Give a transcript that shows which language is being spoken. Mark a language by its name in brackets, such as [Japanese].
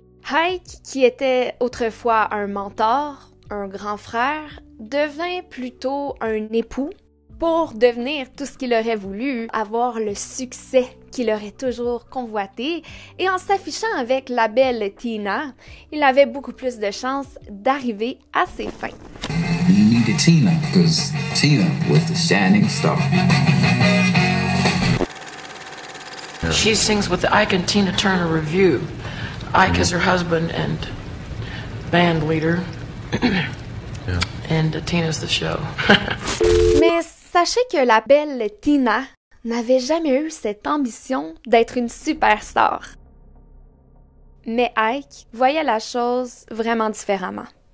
[French] Ike, qui était autrefois un mentor, un grand frère, devint plutôt un époux pour devenir tout ce qu'il aurait voulu, avoir le succès qu'il aurait toujours convoité, et en s'affichant avec la belle Tina, il avait beaucoup plus de chances d'arriver à ses fins. [English] You needed Tina, because Tina was the shining star. She sings with the Ike and Tina Turner Review. Ike is her husband and band leader, and Tina's the show. [French] Mais sachez que la belle Tina n'avait jamais eu cette ambition d'être une superstar. Mais Ike voyait la chose vraiment différemment.